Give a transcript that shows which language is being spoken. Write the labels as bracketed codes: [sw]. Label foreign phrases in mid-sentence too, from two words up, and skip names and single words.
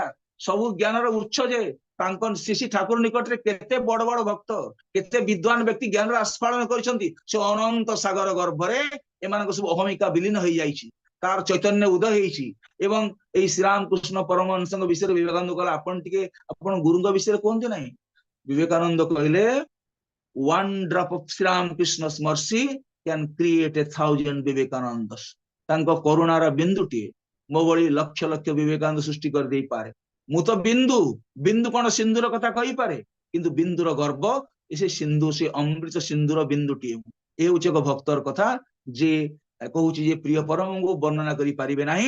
[or] ସବୁ ଜ୍ଞାନର ଉତ୍ସ ଯେ ତାଙ୍କ ଶ୍ରୀ ଠାକୁର ନିକଟରେ କେତେ ବଡ ବଡ ଭକ୍ତ, କେତେ ବିଦ୍ୱାନ ବ୍ୟକ୍ତି ଜ୍ଞାନର ଆସ୍ଫାଳନ କରିଛନ୍ତି। ସେ ଅନନ୍ତ ସାଗର ଗର୍ଭରେ ଏମାନଙ୍କ ସବୁ ଅହମିକା ବିଲୀନ ହେଇଯାଇଛି, ତାର ଚୈତନ୍ୟ ଉଦୟ ହେଇଛି। ଏବଂ ଏଇ ଶ୍ରୀରାମକୃଷ୍ଣ ପରମହଂସଙ୍କ ବିଷୟରେ ବିବେକାନନ୍ଦ କହିଲେ ଆପଣ ଟିକେ ଆପଣ ଗୁରୁଙ୍କ ବିଷୟରେ କୁହନ୍ତି ନାହିଁ। ବିବେକାନନ୍ଦ କହିଲେ [en] one drop of ଶ୍ରୀରାମକୃଷ୍ଣ's mercy can create a thousand ବିବେକାନନ୍ଦସ୍। [or] ତାଙ୍କ କରୁଣାର ବିନ୍ଦୁଟିଏ ମୋ ଭଳି ଲକ୍ଷ ଲକ୍ଷ ବିବେକାନନ୍ଦ ସୃଷ୍ଟି କରିଦେଇପାରେ। ମୁଁ ତ ବିନ୍ଦୁ, ବିନ୍ଦୁ କଣ ସିନ୍ଧୁର କଥା କହିପାରେ, କିନ୍ତୁ ବିନ୍ଦୁର ଗର୍ବ ସେ ସିନ୍ଧୁ, ସେ ଅମୃତ ସିନ୍ଧୁର ବିନ୍ଦୁଟିଏ। ଏ ହଉଛି ଏକ ଭକ୍ତର କଥା ଯେ କହୁଛି ଯେ ପ୍ରିୟ ପରମଙ୍କୁ ବର୍ଣ୍ଣନା କରିପାରିବେ ନାହିଁ।